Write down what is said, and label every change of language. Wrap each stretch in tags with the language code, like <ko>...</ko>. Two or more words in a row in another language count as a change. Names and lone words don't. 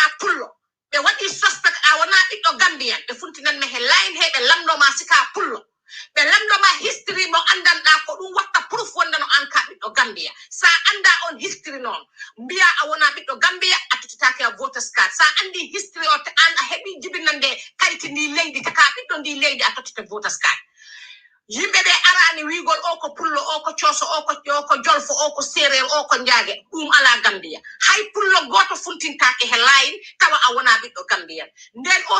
<ff>pullo ɓe waɗi suspect a wona ɓiɗɗo gambiyan ɓe funtinanme he layin he ɓe lamdoma sika pullo ɓe lamdoma history mo andanɗa ko ɗum watta proof wondano an ka ɓiɗɗo gambiya sa anda on history noon mbiya a wona ɓiɗɗo gambiya a totitake a</ff> <en>voters card</en> <ff>sa andi history o te an a heɓi jibinande kayti ndi leydi te ka ɓiɗɗo ndi leydi a totite</ff> <en>voters card</en> <ff>yimɓe ɓe arani wigol o ko pullo o ko cooso o ko jolfo o ko séréer o ko njaage ɗum ala gambiya hay pullo goto funtintake he layin tawa a wona ɓiɗɗo gambiyan nden o</ff>